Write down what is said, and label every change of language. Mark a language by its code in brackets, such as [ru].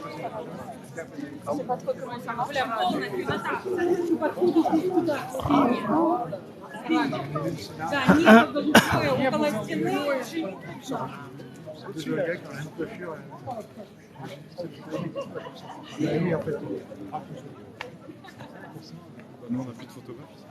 [fr] Je sais pas trop comment ça marche. [ru] Полностью да, ниже голубое, около стены. [fr] le gars qui a une coiffure. Oui, en fait. Nous, on n'a plus de photographe.